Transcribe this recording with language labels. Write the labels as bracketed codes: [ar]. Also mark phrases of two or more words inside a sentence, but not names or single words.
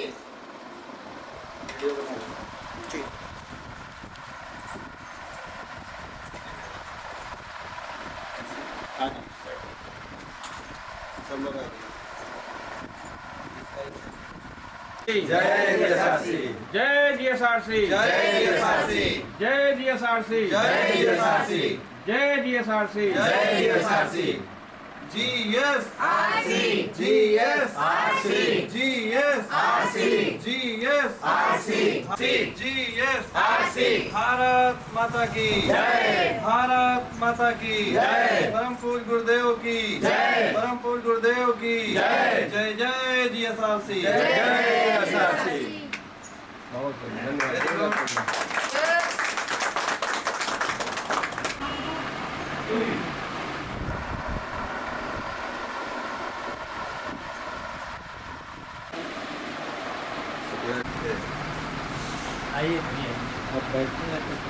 [hi] ठीक सब लोग जय DSRC, जय DSRC, जय DSRC, जय DSRC, जय DSRC, जय DSRC, जय DSRC। GSRC, GSRC, GSRC, GSRC, GSRC। भारत माता की जय, भारत माता की जय, परम पूज्य गुरुदेव की जय, परम पूज्य गुरुदेव की जय। जय जय DSRC, जय DSRC। बहुत धन्यवाद। आइए आप बैठते हैं।